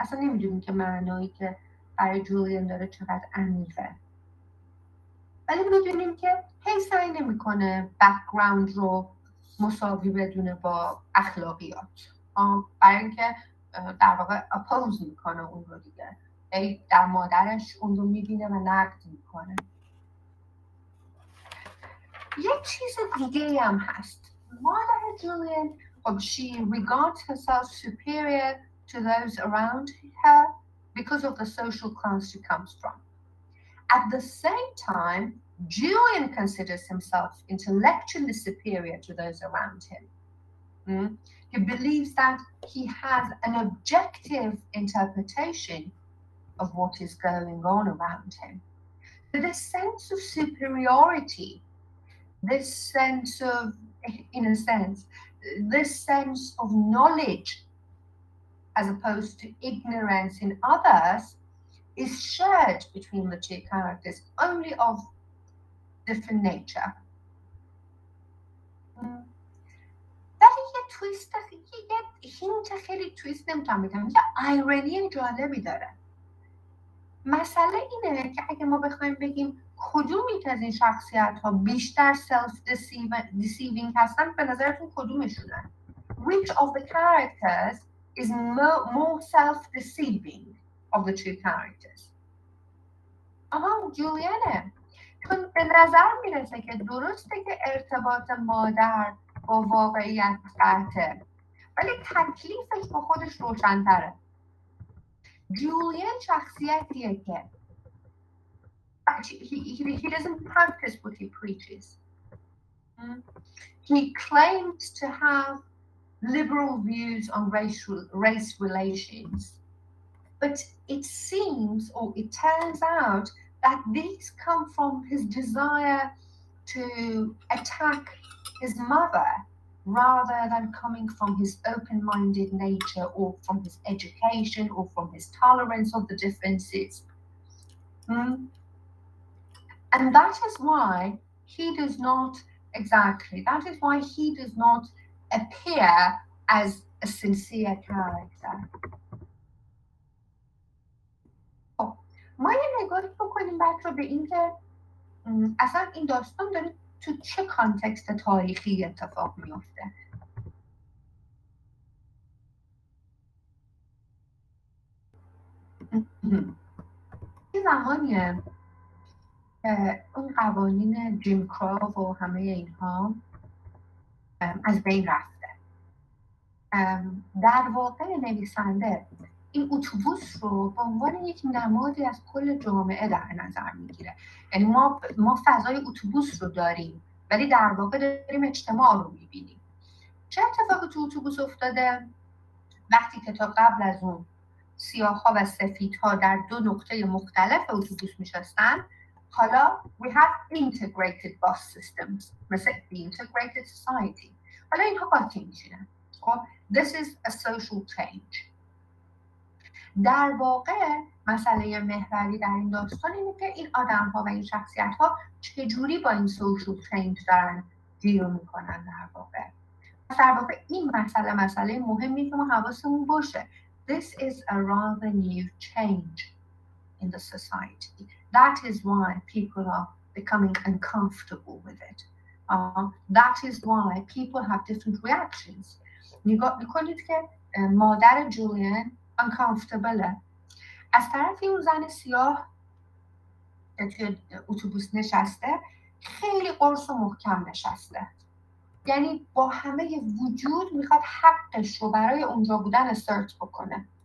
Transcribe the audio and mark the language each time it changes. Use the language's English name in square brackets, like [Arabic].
[Persian] اصلا نمیدونیم که معنایی که برای جولیان داره چقدر عمیقه، ولی میدونیم که هی سعی نمیکنه بک‌گراند رو مساوی بدونه با اخلاقیات، برای اینکه در واقع اپوز میکنه اون رو دیگه، هی در مادرش اون رو میبینه و نقد میکنه. یک چیز دیگه هم هست. مادر جولیان [English] she regards herself superior to those around her because of the social class she comes from. At the same time, Julian considers himself intellectually superior to those around him. He believes that he has an objective interpretation of what is going on around him. So this sense of superiority, this sense of, in a sense, this sense of knowledge as opposed to ignorance in others is shared between the two characters, only of different nature. [Persian] ولی یه تویست، یه هینت خیلی تویست نمیتونم بگم، یه آیرونی جالبی داره. مسئله اینه که اگه ما بخوایم بگیم کدومی از این شخصیت ها بیشتر self deceiving هستن، به نظرتون کدومشونن؟ [English] Which of the characters is more self-deceiving of the two characters? [Persian] جولیانه. چون به نظر میرسه که درسته که ارتباط مادر با واقعیت قطعه، ولی تکلیفش با خودش روشن‌تره. جولیان شخصیتیه که [English] he doesn't practice what he preaches. He claims to have liberal views on race relations, but it seems, or it turns out, that these come from his desire to attack his mother rather than coming from his open-minded nature or from his education or from his tolerance of the differences. And that is why he does not appear as a sincere character. [Persian] ما یه نگاهی بکنیم بچه به این که اصلا این داستان داره تو چه کانتکست تاریخی اتفاق میفته. این زمانیه اون قوانین جیم کرو و همه اینها از بین رفته. در واقع نویسنده این اتوبوس رو به عنوان یک نمادی از کل جامعه در نظر میگیره. یعنی ما فضای اتوبوس رو داریم ولی در واقع داریم اجتماع رو میبینیم. چه اتفاقی تو اتوبوس افتاده؟ وقتی که تا قبل از اون سیاه‌ها و سفیدها در دو نقطه مختلف اتوبوس میشستن، حالا [English] we have integrated bus systems [Persian] مثل [English] the integrated society. [Persian] حالا اینها قاطی میشینن. خب [English] this is a social change. [Persian] در واقع مسئله محوری در این داستان اینه که این آدم ها و این شخصیت ها چجوری با این social change دارن دیل میکنن در واقع این مسئله مهمی که ما حواسمون باشه. [English] This is a rather new change in the society. That is why people are becoming uncomfortable with it. That is why people have different reactions. [Persian] نگاه میکنید که مادر جولین uncomfortable. از طرفی اون زن سیاه که توی اتوبوس نشسته خیلی قرص و محکم نشسته. یعنی با همه وجود میخواد حقش رو برای اونجا بودن استارت بکنه.